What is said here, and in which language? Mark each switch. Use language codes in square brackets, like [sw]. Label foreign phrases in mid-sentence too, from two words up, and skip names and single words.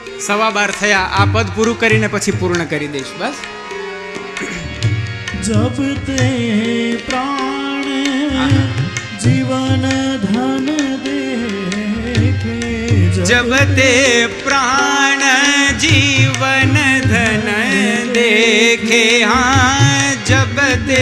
[gu] 12:15 થયા. આ પદ પૂરું કરીને પછી પૂર્ણ કરી દઈશ. બસ. [hi] जब ते प्राण जीवन धन देखे, जब ते प्राण जीवन धन देखे, हाँ जब ते